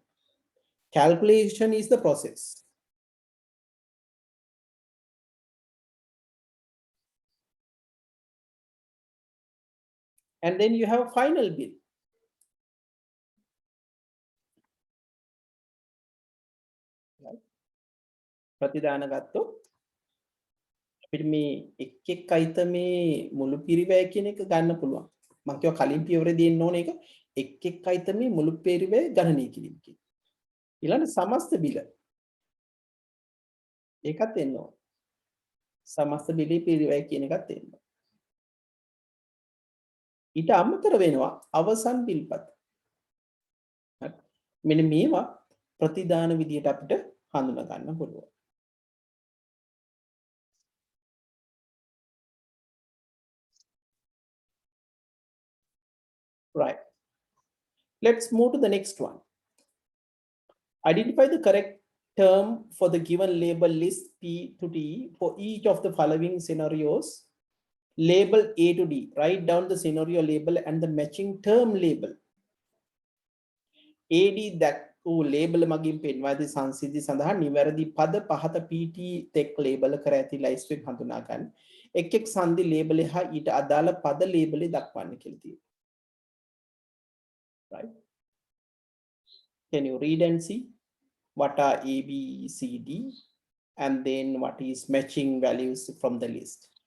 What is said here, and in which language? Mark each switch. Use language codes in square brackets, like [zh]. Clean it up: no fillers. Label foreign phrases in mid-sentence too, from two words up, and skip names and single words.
[en] Calculation is the process. And then you have final bill. Right? [si] ප්‍රතිදාන ගත්තොත් අපිට මේ එක් අයිතමේ මුළු පිරිවැය කියන එක ගන්න පුළුවන්. මම කියව කලින් පියවරේ දෙන්න ඕන එක එක් අයිතමේ මුළු පිරිවැය ගණනය කිරීම කියන. ඊළඟ සමස්ත බිල. ඒකත් එන්න ඕන. සමස්ත බිලේ පිරිවැය කියන එකත් එන්න. ඊට අමතර වෙනවා අවසන් බිල්පත්. මෙන්න මේවා ප්‍රතිදාන විදියට අපිට හඳුනා ගන්න පුළුවන්. [en] Right. Let's move to the next one. Identify the correct term for the given label list P to T for each of the following scenarios. Label A to D. Write down the scenario label and the matching term label. AD that label [si] මගින් පෙන්වා දී සංසිද්ධි සඳහා නිවැරදි පද පහත PT තෙක් label කර ඇති ලයිස්ට් එක හඳුනා ගන්න. එක් සංදි label හා ඊට අදාළ පද label දක්වන්න කියලා තියෙනවා. [en] Right? Can you read and see what are A, B, C, D, and then what is matching values from the list?